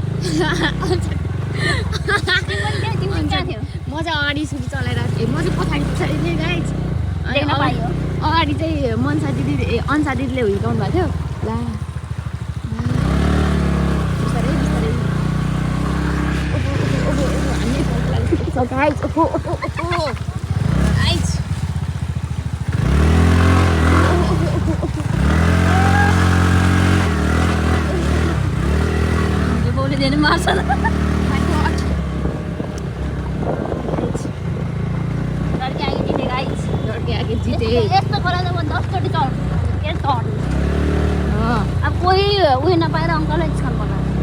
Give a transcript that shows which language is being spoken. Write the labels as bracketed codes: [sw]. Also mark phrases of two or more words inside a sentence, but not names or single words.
[ne] म चाहिँ अगाडि सुरु चलाइरहेको थिएँ म चाहिँ पछाडि नै गाइज अगाडि चाहिँ मनसा दिदी अन्सा दिदीले हिर्काउनु भएको थियो ला बिस्तारै बिस्तारै [en] So guys, guys. [hi] ये बोले देने मार साला. [en] My God. [hi] लड़के आगे जीते guys. लड़के आगे जीते. [ne] यस्तो करा त म 10 चोटी चढ्छु. के चढ्छु. अब कोही उयो नपाएर अङ्कललाई छन पर्छ.